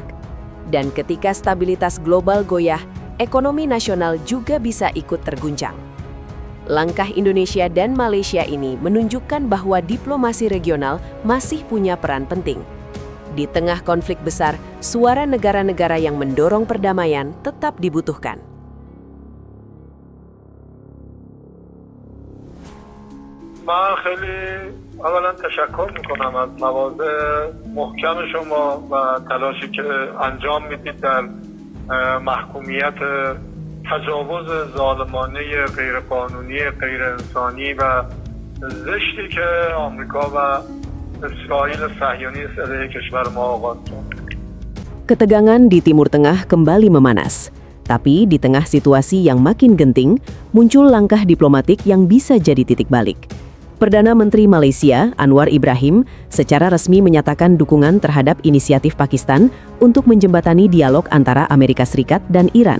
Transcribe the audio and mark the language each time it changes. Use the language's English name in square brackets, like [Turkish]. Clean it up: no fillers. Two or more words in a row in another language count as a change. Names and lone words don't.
[Indonesian] Dan ketika stabilitas global goyah, ekonomi nasional juga bisa ikut terguncang. Langkah Indonesia dan Malaysia ini menunjukkan bahwa diplomasi regional masih punya peran penting. Di tengah konflik besar, suara negara-negara yang mendorong perdamaian tetap dibutuhkan. [Persian] من خیلی اولا تشکر میکنم از مواضع محکم شما و تلاشی که انجام میدید در محکومیت تجاوز ظالمانه غیرقانونی غیرانسانی و زشتی که آمریکا و اسرائیل صهیونیست علیه کشور ما آغاز کرد. [Indonesian] Ketegangan di Timur Tengah kembali memanas. Tapi di tengah situasi yang makin genting, muncul langkah diplomatik yang bisa jadi titik balik. Perdana Menteri Malaysia, Anwar Ibrahim, secara resmi menyatakan dukungan terhadap inisiatif Pakistan untuk menjembatani dialog antara Amerika Serikat dan Iran.